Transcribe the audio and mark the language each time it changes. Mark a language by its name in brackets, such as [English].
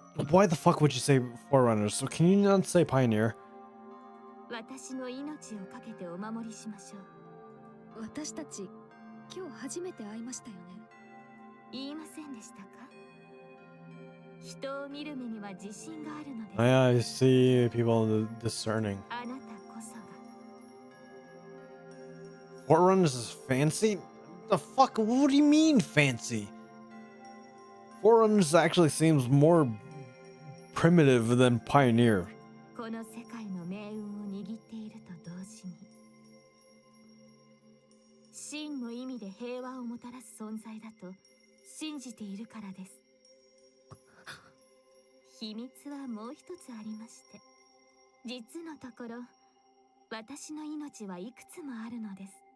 [English] Why the fuck would you say Forerunner? So can you not say Pioneer? [Japanese] 私の命をかけてお守りしましょう。私たち今日初めて会いましたよね。言いませんでしたか？人を見る目には自信があるのです。 [English] I see people discerning. [Japanese] あなたこそが。 [English] Forerunners is fancy? The fuck? What do you mean fancy? Forerunners actually seems more primitive than Pioneer. [Japanese] この世界の命運を握っていると同時に、真の意味で平和をもたらす存在だと信じているからです。秘密はもう一つありまして、実のところ私の命はいくつもあるのです。